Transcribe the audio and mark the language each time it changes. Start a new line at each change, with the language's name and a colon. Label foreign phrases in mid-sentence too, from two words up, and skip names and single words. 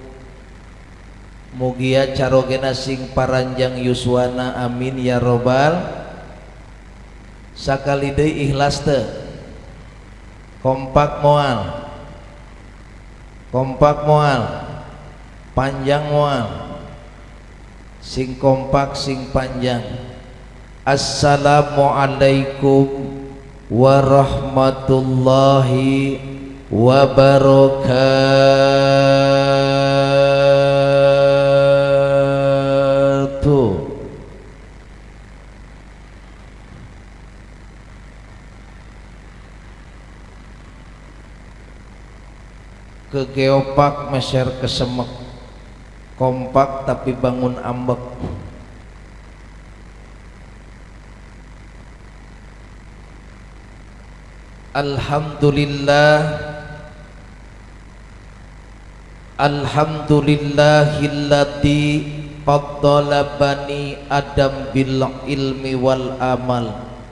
Sundanese: Mugia carogena sing paranjang yuswana,
Arabic: آمين يا ربّ.
Sundanese: Sakali deui ikhlas teu? Kompak moal, kompak moal, panjang moal, sing kompak sing panjang.
Arabic: السلام عليكم ورحمة الله وبركاته.
Sundanese: Ke geopark meser kesemek, kompak tapi bangun ambek.
Arabic: الحمد لله الذي فضل بني آدم بالعلم والعمل,